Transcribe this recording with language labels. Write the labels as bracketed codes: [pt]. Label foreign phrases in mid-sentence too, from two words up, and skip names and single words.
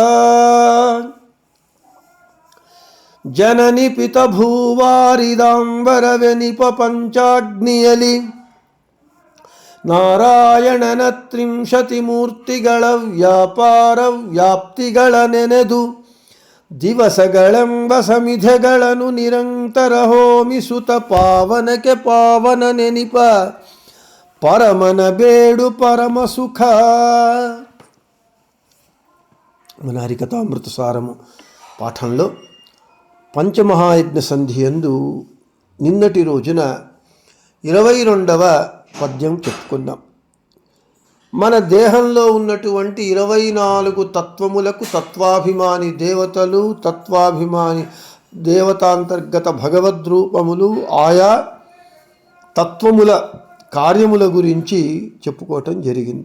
[kn] ಜನನಿ ಪಿತ ಭೂವಾರಿದಾಂಬರವೆನಿಪ ಪಂಚಾಗ್ನಿಯಲಿ ನಾರಾಯಣನ ತ್ರಿಂಶತಿ ಮೂರ್ತಿಗಳ ವ್ಯಾಪಾರ ವ್ಯಾಪ್ತಿಗಳ ನೆನೆದು ದಿವಸಗಳೆಂಬ ಸಮಿಧೆಗಳನ್ನು ನಿರಂತರ ಹೋಮಿಸುತ್ತ ಪಾವನಕ್ಕೆ ಪಾವನ ನೆನಿಪ ಪರಮನ ಬೇಡು ಪರಮ ಸುಖ. [te] మన హరికథామృత సారము పాఠంలో పంచమహాయజ్ఞ సంధియందు నిన్నటి రోజున 22వ పద్యం చెప్పుకుందాం. మన దేహంలో ఉన్నటువంటి 24 తత్వములకు తత్వాభిమాని దేవతలు, తత్వాభిమాని దేవతాంతర్గత భగవద్రూపములు, ఆయా తత్వముల కార్యముల గురించి చెప్పుకోవటం జరిగింది.